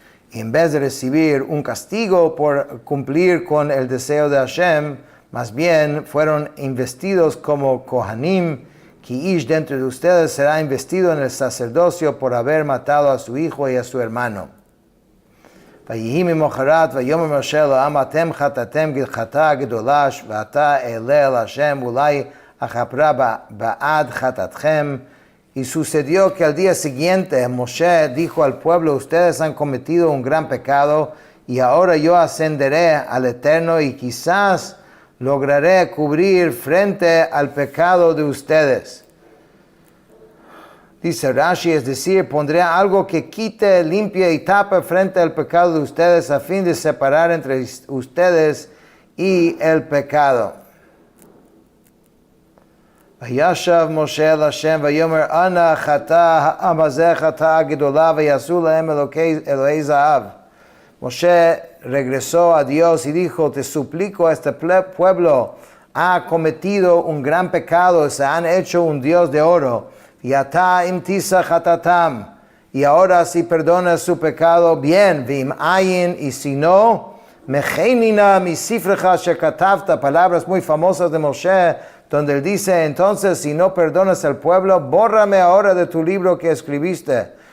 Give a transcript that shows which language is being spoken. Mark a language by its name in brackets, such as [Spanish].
[Spanish] Y en vez de recibir un castigo por cumplir con el deseo de Hashem, más bien fueron investidos como Kohanim, que ish dentro de ustedes será investido en el sacerdocio por haber matado a su hijo y a su hermano. [Hebrew] ויהי ממחרת ויאמר משה לעם אתם חטאתם חטאה גדולה ועתה אעלה אל השם אולי אכפרה בעד חטאתכם. [Spanish] Y sucedió que al día siguiente Moshe dijo al pueblo, ustedes han cometido un gran pecado y ahora yo ascenderé al Eterno y quizás lograré cubrir frente al pecado de ustedes. Dice Rashi, es decir, pondré algo que quite, limpie y tape frente al pecado de ustedes a fin de separar entre ustedes y el pecado. [Hebrew] וישב משה אל השם ויאמר אנא חטא העם הזה חטאה גדולה ויעשו להם אלוהי זהב. [Spanish] Moshe regresó a Dios y dijo, te suplico, este pueblo ha cometido un gran pecado, se han hecho un Dios de oro. Y [Hebrew] ata im tisa chatatam. [Spanish] Y ahora si perdonas su pecado, bien, [Hebrew] vim ayin, [Spanish] y si no, [Hebrew] mechenina mi sifrecha shekatavta, [Spanish] palabras muy famosas de Moshe, donde él dice, entonces si no perdonas al pueblo, bórrame ahora de tu libro que escribiste.